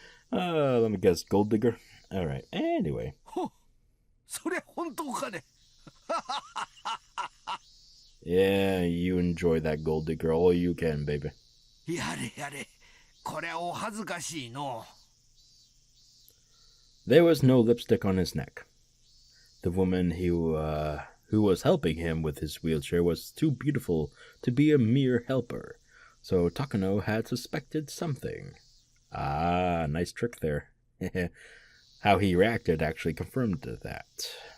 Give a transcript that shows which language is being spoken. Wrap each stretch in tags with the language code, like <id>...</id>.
<en>let me guess, gold digger? Alright, anyway.</en> <ja>それ本当かね。</ja> <en>Yeah, you enjoy that gold digger all you can, baby.</en> <ja>やれやれ、これお恥ずかしいの。</ja> <en>There was no lipstick on his neck. The woman who was helping him with his wheelchair was too beautiful to be a mere helper, so Takano had suspected something. Ah, nice trick there. How he reacted actually confirmed that.</en>